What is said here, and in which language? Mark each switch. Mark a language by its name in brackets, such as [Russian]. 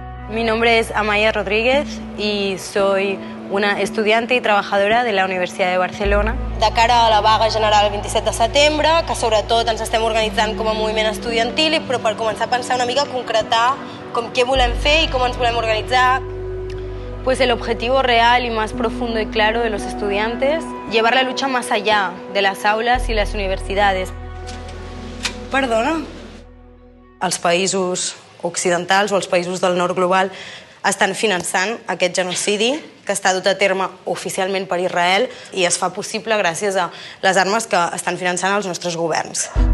[Spanish] Mi nombre es Amaya Rodríguez y soy una estudiante y trabajadora de la Universidad de Barcelona. [Catalan] De cara a la vaga general el 27 de setembre, que sobretot ens estem organitzant com a moviment estudiantil, però per començar a pensar una mica, concretar què volem fer i com ens volem organitzar. [Spanish] Pues el objetivo real y más profundo y claro de los estudiantes, llevar la lucha más allá de las aulas y las universidades. Perdona? [Catalan] Els països occidentals o els països del nord global estan finançant aquest genocidi que està dut a terme oficialment per Israel i es fa possible gràcies a les armes que estan finançant els nostres governs.